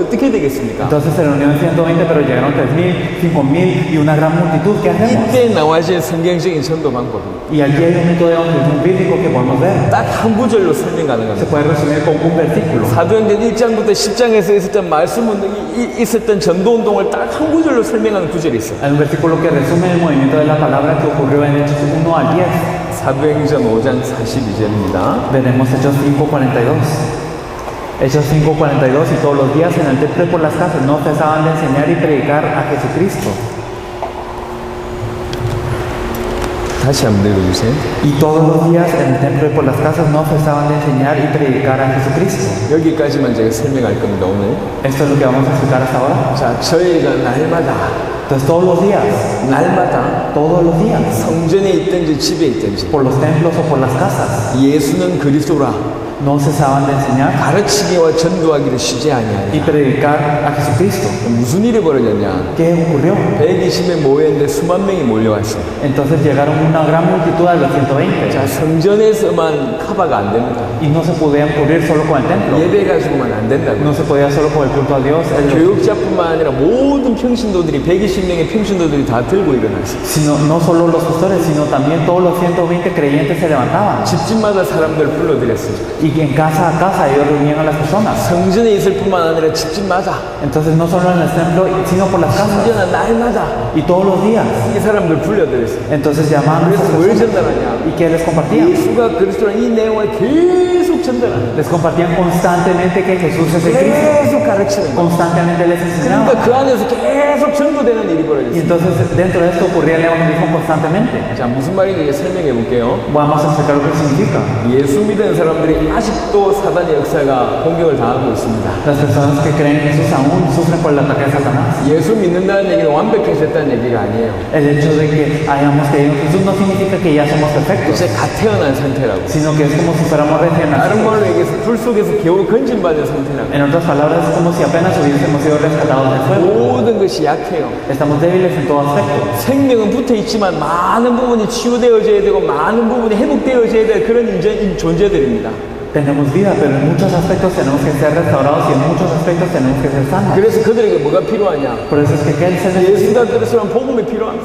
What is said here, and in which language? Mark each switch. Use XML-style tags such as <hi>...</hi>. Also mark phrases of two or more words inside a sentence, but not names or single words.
<ko>어떻게 되겠습니까?</ko> <es>Entonces se reunieron 120, pero llegaron 3.000, 5.000 y una gran multitud. ¿Qué hacemos?</es> <ko>이때 나와진 성경적인 전도 방법입니다.</ko> <es>Y aquí hay un método bíblico que podemos ver.</es> <ko>딱 한 구절로 설명</ko> <es>Se</es> <ko>가능합니다.</ko> <es>puede resumir con un versículo.</es> <ko>사도행전 1장부터 10장에서 있었던 말씀 있었던 전도 운동을 딱 한 구절로 설명하는 구절이 있어요.</ko> <es>Hay un versículo que resume el movimiento de la palabra que ocurrió en Hechos 1 al 10.</es> <ko>사도행전 5장 42절입니다.</ko> <es>Veremos Hechos 5:42. Hechos 5:42, y todos los días en el templo y por las casas no cesaban de enseñar y predicar a Jesucristo.</es> <ko>다시 한번 읽어주세요.</ko> <es>Y todos los días en el templo y por las casas no cesaban de enseñar y predicar a Jesucristo.</es> <ko>여기까지만 제가 설명할 겁니다, 오늘.</ko> <es>Esto es lo que vamos a explicar hasta ahora.</es> <ko>자, 저희가 날마다</ko> <es>Entonces todos los días, todos los días,</es> <ko>성전에 있든지 집에 있든지</ko> <es>por los templos o por las casas,</es> <ko>예수는 그리스도라</ko> <es>no cesaban de enseñar</es> <ko>가르치기와 전도하기를 쉬지 아니하냐.</ko> <es>y predicar a Jesucristo.</es> <ko>무슨 일이 벌어졌냐?</ko> <es>¿Qué ocurrió?</es> <ko>120명 모였는데 수만 명이 몰려왔어요.</ko> <es>Entonces llegaron una gran multitud de los 120</es> <ko>자, 성전에서만 커버가 안 됩니다.</ko> <es>y no se podían cubrir solo con el templo.</es> <ko>예배 가지고만 안 된다고.</ko> <es>No se podía solo con el culto a Dios,</es> <ko>교육자뿐만 아니라 모든 평신도들이 120명의 평신도들이 다 들고 일어났어요.</ko> <es>sino no solo los pastores, sino también todos los 120 creyentes se levantaban.</es> <ko>집집마다 사람들 불러들였어요.</ko> <es>Y en casa a casa ellos reunían a las personas.</es> <ko>성전에 있을 뿐만 아니라 집집마다</ko> <es>Entonces no solo en el templo, sino por las casas.</es> <ko>성전은 날마다</ko> <es>Y todos los días.</es> <ko>이 사람들 불러들였어요.</ko> <es>Entonces llamaban a</es> <ko>그래서</ko> <es>esas</es> <ko>뭘</ko> <es>personas.</es> <ko>전달하냐?</ko> <es>¿Y qué les compartían?</es> <ko>예수가 그리스도라는 이 내용을 계속 전달하는</ko> <es>Les compartían constantemente que Jesús es el Cristo.</es> <ko>계속 가르치는 거예요.</ko> <es>Constantemente les enseñaban.</es> <ko>그러니까 그 안에서 계속 전도되는 일이</ko> <es>Y</es> <ko>벌어졌어요.</ko> <es>entonces dentro de esto ocurría el evangelismo constantemente.</es> <ko>자, 무슨 말인지 설명해 볼게요.</ko> <es>Vamos a explicar lo que significa.</es> <ko>예수 믿는 사람들이 아직도 사단의 역사가 공격을 당하고 있습니다.</ko> <es>Las personas que creen en Jesús aún sufren por el ataque de Satanás.</es> <ko>예수 믿는다는 얘기는 완벽해졌다는 얘기가 아니에요.</ko> <es>El hecho de que hayamos creído en Jesús no significa que ya somos perfectos,</es> <ko>이제 갓 태어난 상태라고.</ko> <es>sino que es como si fuéramos recién</es> <ko>다른</ko> <es>nacidos.</es> <ko>말로 얘기해서 불 속에서 겨우 건진받은 상태라고.</ko> <es>En otras palabras, es como si apenas hubiésemos sido rescatados del fuego.</es> <ko>모든 것이 약해요.</ko> <es>Estamos débiles en todo aspecto.</es> <ko>생명은 붙어 있지만 많은 부분이 치유되어져야 되고 많은 부분이 회복되어져야 될 그런 존재들입니다.</ko> <es>Tenemos vida, pero en muchos aspectos tenemos que ser restaurados y en muchos aspectos tenemos que ser sanos.</es> <ko>그래서 그들에게 뭐가 필요하냐?</ko> <es>Por eso es que ¿qué se necesita?</es> <ko>예수가 그리스도란 복음이 필요합니다.</ko>